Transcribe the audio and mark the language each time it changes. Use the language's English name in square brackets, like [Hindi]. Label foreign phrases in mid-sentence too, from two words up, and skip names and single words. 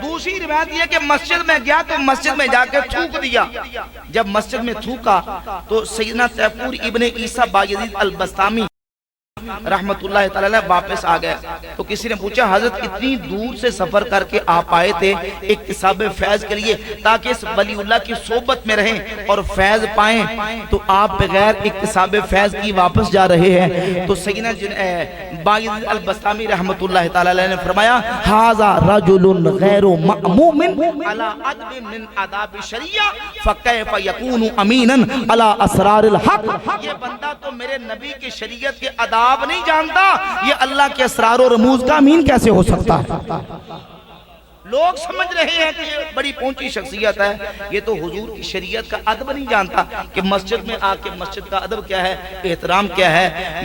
[Urdu] دوسری روایت یہ کہ مسجد میں گیا تو مسجد میں جا کے تھوک دیا، جب مسجد میں تھوکا تو سیدنا تیفور ابن عیسیٰ بایزید البستامی [Arabic] رحمت اللہ تعالی [Urdu] واپس آ گئے، تو کسی نے پوچھا حضرت اتنی دور سے سفر کر کے آپ آئے تھے اکتساب فیض کے لیے تاکہ اس ولی اللہ کی صحبت میں رہیں اور فیض پائیں، تو آپ بغیر اکتساب فیض کی واپس جا رہے ہیں؟ تو سیدنا بایزید البستامی [Arabic] رحمت اللہ تعالی [Urdu] نے فرمایا [Arabic] ھذا رجل غیر مأموم علی ادب من آداب شریعہ فکیف یکون امینا علی اسرار الحق، [Urdu] یہ بندہ تو میرے نبی کی شریعت کے آداب نہیں جانتا، یہ اللہ کے اسرار و رموز کا امین کیسے ہو سکتا ہے؟ لوگ سمجھ رہے ہیں کہ یہ بڑی پہنچی شخصیت ہے، یہ تو حضور کی شریعت کا ادب نہیں جانتا کہ مسجد میں آ کے مسجد کا ادب کیا ہے، احترام کیا ہے۔